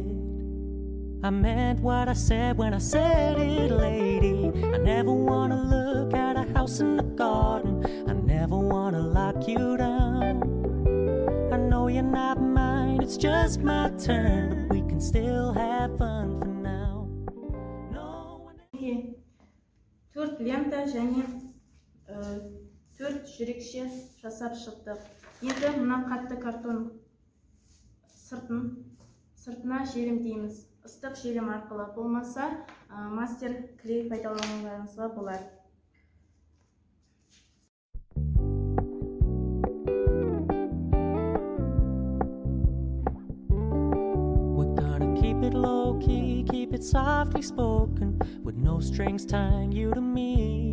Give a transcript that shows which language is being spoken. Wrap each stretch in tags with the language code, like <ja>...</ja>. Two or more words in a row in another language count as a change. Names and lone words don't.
<en>I meant what I said when I said it, lady. I never wanna look at a house in the garden, I never wanna lock you down. I know you're not mine, it's just my turn, but we can still have fun for now. No one...</en> <kk>Төрт лента және төрт жүрекше жасап шықтық. Енді мына қатты картон сыртына желім дейміз. Ыстық желім арқылы, болмаса мастер клей пайдалануыңызға болады.</kk> <en>We're gonna keep it low key, keep it softly spoken, with no strings tying you to me.</en>